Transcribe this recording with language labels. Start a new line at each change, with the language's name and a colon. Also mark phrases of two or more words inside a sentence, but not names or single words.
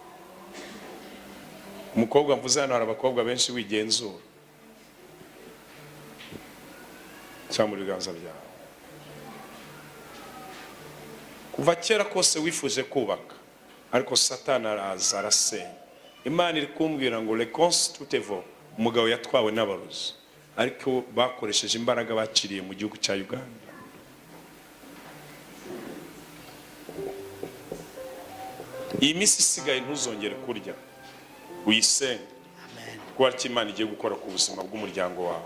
Kinyarwanda: Umukobwa mvuze hano hari abakobwa benshi wigenzura. Cyangwa muri biganza byawe. Kuva kera kose wifuje kubaka, ariko Satani araza arasenya. Imana iri kumbwira ngo
French: réponse tout est vaut.
Kinyarwanda: Umugabo yatwawe n'abarozi, ariko bakoresheje imbaraga baciriye mu gihugu cya Uganda. Iyi misi isigaye ntuzongere kurya, uyisenge. Amen. Kuko ari Imana igiye gukora ku buzima bw'umuryango wawe.